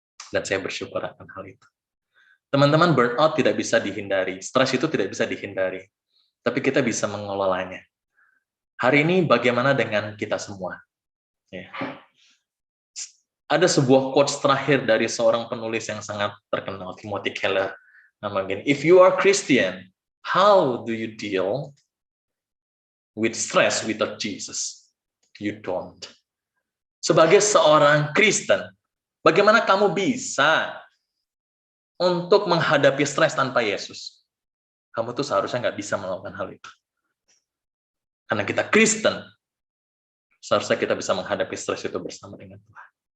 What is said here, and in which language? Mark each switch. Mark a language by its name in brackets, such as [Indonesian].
[Indonesian] Dan saya bersyukur akan hal itu. Teman-teman, burnout tidak bisa dihindari, stres itu tidak bisa dihindari, tapi kita bisa mengelolanya. Hari ini bagaimana dengan kita semua? Ya. Ada sebuah quotes terakhir dari seorang penulis yang sangat terkenal, Timothy Keller. Namanya, [English] if you are Christian, how do you deal with stress without Jesus? You don't. [Indonesian] Sebagai seorang Kristen, bagaimana kamu bisa untuk menghadapi stres tanpa Yesus? Kamu tuh seharusnya nggak bisa melakukan hal itu. Karena kita Kristen, seharusnya kita bisa menghadapi stres itu bersama dengan Tuhan.